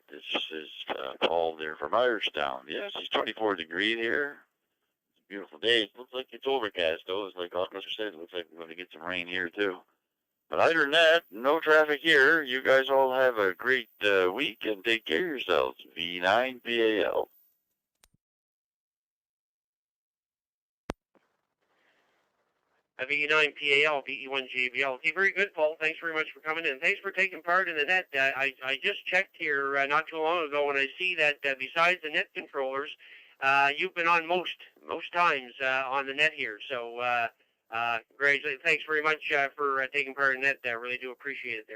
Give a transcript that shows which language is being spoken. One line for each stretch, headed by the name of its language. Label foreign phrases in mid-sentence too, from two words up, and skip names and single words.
English: This is Paul there from Irishtown. Yes, it's 24 degrees here. It's a beautiful day. It looks like it's overcast, though. It's like Oscar said, it looks like we're going to get some rain here, too. But other than that, no traffic here. You guys all have a great week and take care of yourselves. V9PAL. VE9PAL, VE1JBL. Okay, very good, Paul. Thanks very much for coming in. Thanks for taking part in the net. I just checked here not too long ago, and I see that besides the net controllers, you've been on most times on the net here. So congratulations. Thanks very much for taking part in that. I really do appreciate it there.